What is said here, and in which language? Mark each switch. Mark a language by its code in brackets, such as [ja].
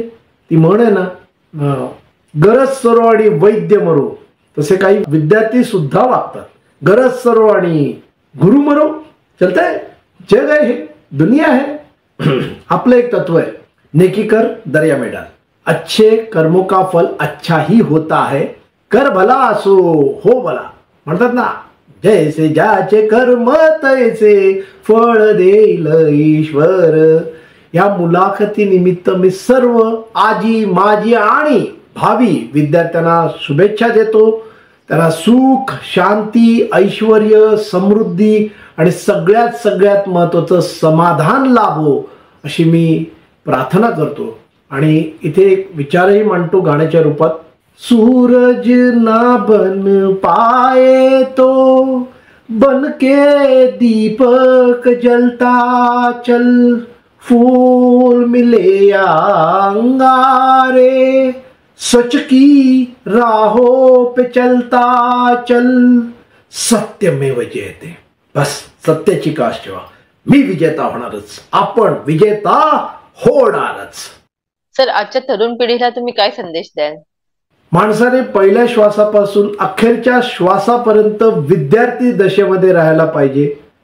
[mr] ती म्हण आहे ना, गरज सरो आणि वैद्य मरो, तसे काही विद्यार्थी सुद्धा वागतात. गरज सरो आणि गुरु मरो. चलतंय, जग आहे, हे दुनिया आहे. आपलं एक तत्व आहे, [hi] नेकी कर दर्या में डाल. अच्छे कर्मों का फल अच्छा ही होता है, कर भला असो हो भला. [mr] म्हणतात ना, जैसे ज्याचे कर्म तैसे फळ देईल ईश्वर. या मुलाखती निमित्त मी सर्व आजी माजी आणि भावी विद्यार्थ्यांना शुभेच्छा देतो. त्यांना सुख, शांती, ऐश्वर्य, समृद्धी आणि सगळ्यात महत्वाचं समाधान लाभो अशी मी प्रार्थना करतो. आणि इथे एक विचारही मांडतो गाण्याच्या रूपात. [hi] सूरज ना बन पाए तो बन के दीपक जलता चल, फूल मिले या अंगारे, सच की राहों पे चलता चल, सत्यमेव जयते. [mr] बस सत्याची कास ठेवा. मी विजेता होणारच, आपण विजेता होणारच. सर, आजच्या तरुण पिढीला तुम्ही काय संदेश द्याल? माणसाने पहिल्या श्वासापासून अखेरच्या श्वासापर्यंत विद्यार्थी दशेमध्ये राहायला पाहिजे.